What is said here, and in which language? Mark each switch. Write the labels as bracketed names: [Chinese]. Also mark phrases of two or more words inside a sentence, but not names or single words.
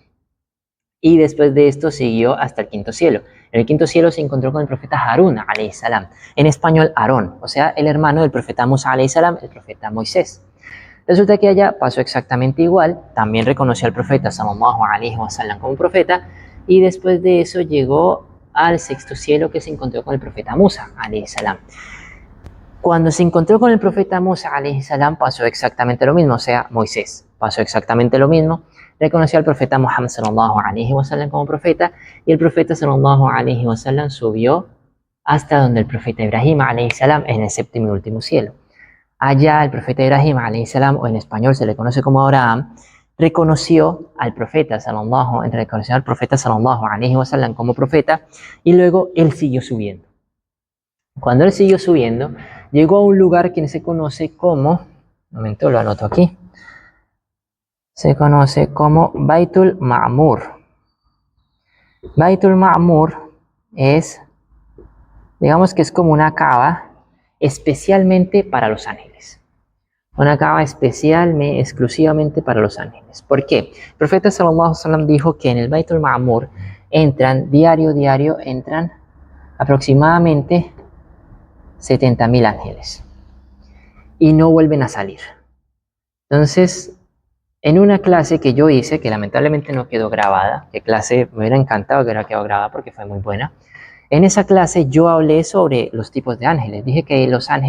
[Spanish] Y después de esto siguió hasta el quinto cielo. En el quinto cielo se encontró con el profeta Harún [Arabic] عليه السلام. [Spanish] En español, Aarón, o sea, el hermano del profeta Musa [Arabic] عليه السلام, [Spanish] el profeta Moisés. Resulta que allá pasó exactamente igual, también reconoció al profeta [Arabic] صلى الله عليه وسلم [Spanish] como profeta, y después de eso llegó al sexto cielo, que se encontró con el profeta Musa [Arabic] عليه السلام. [Spanish] Cuando se encontró con el profeta Musa [Arabic] عليه السلام [Spanish] pasó exactamente lo mismo, o sea, Moisés pasó exactamente lo mismo, reconoció al profeta Muhammad [Arabic] صلى الله عليه وسلم [Spanish] como profeta, y el profeta [Arabic] صلى الله عليه وسلم [Spanish] subió hasta donde el profeta Ibrahim [Arabic] عليه السلام, [Spanish] en el séptimo y último cielo. Allá el profeta Ibrahim [Arabic] عليه السلام, [Spanish] o en español se le conoce como Abraham, reconoció al profeta [Arabic] صلى الله عليه وسلم [Spanish] como profeta, y luego él siguió subiendo. Cuando él siguió subiendo, llegó a un lugar que se conoce como, un momento, lo anoto aquí, se conoce como Baitul Ma'mur. Baitul Ma'mur es, digamos que es como una cava especialmente para los ángeles. Una cava exclusivamente para los ángeles. ¿Por qué? El profeta [Arabic] صلى الله عليه وسلم [Spanish] dijo que en el Baitul Ma'mur entran diario, entran aproximadamente 70.000 ángeles y no vuelven a salir. Entonces, en una clase que yo hice, que lamentablemente no quedó grabada, que clase me hubiera encantado que hubiera quedado grabada porque fue muy buena, en esa clase yo hablé sobre los tipos de ángeles.